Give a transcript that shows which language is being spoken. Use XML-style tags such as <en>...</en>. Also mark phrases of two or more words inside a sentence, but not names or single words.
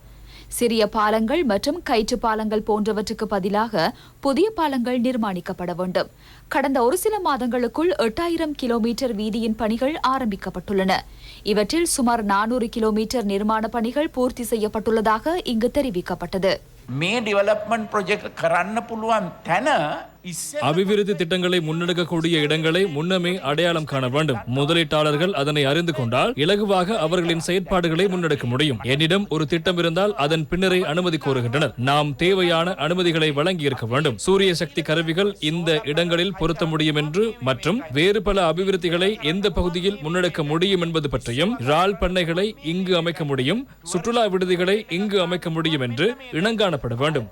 <ta>சிறிய பாலங்கள் மற்றும் கயிற்று பாலங்கள் போன்றவற்றுக்கு பதிலாக புதிய பாலங்கள் நிர்மாணிக்கப்பட வேண்டும். கடந்த ஒரு சில மாதங்களுக்குள் 8,000 கிலோமீட்டர் வீதியின் பணிகள் ஆரம்பிக்கப்பட்டுள்ளன. இவற்றில் சுமார் 400 கிலோமீட்டர் நிர்மாண பணிகள் பூர்த்தி செய்யப்பட்டுள்ளதாக இங்கு தெரிவிக்கப்பட்டது.</ta> <si>මේ</si> <en>development project</en> <si>කරන්න පුළුවන් තැන</si> <ta>அபிவிருத்தி திட்டங்களை முன்னெடுக்கக்கூடிய இடங்களை முன்னமே அடையாளம் காண வேண்டும். முதலீட்டாளர்கள் அதனை அறிந்து கொண்டால் இலகுவாக அவர்களின் செயற்பாடுகளை முன்னெடுக்க முடியும். என்னிடம் ஒரு திட்டம் இருந்தால் அதன் பின்னரே அனுமதி கோருகின்றனர். நாம் தேவையான அனுமதிகளை வழங்கியிருக்க வேண்டும். சூரிய சக்தி கருவிகள் இந்த இடங்களில் பொருத்த முடியும் என்று மற்றும் வேறு பல அபிவிருத்திகளை எந்த பகுதியில் முன்னெடுக்க முடியும் என்பது பற்றியும், இறால் பண்ணைகளை இங்கு அமைக்க முடியும், சுற்றுலா விடுதிகளை இங்கு அமைக்க முடியும் என்று இனங்காணப்பட வேண்டும்.</ta>